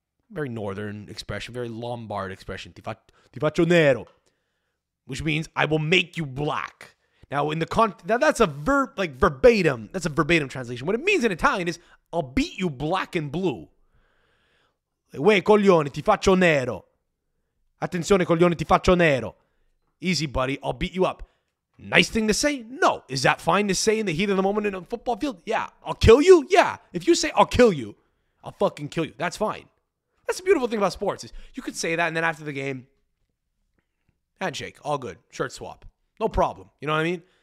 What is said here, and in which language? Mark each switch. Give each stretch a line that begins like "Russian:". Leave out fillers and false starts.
English: Very northern expression, very Lombard expression.
Italian: Ti faccio nero.
English: Which means I will make you black. Now, that's a verbatim. That's a verbatim translation. What it means in Italian is I'll beat you black and blue.
Italian: Uè, coglione, ti faccio nero. Attenzione, coglione, ti faccio nero.
English: Easy, buddy. I'll beat you up. Nice thing to say? No. Is that fine to say in the heat of the moment in a football field? Yeah. I'll kill you? Yeah. If you say I'll kill you, I'll fucking kill you. That's fine. That's the beautiful thing about sports is you could say that and then after the game, handshake, all good, shirt swap, no problem. You know what I mean?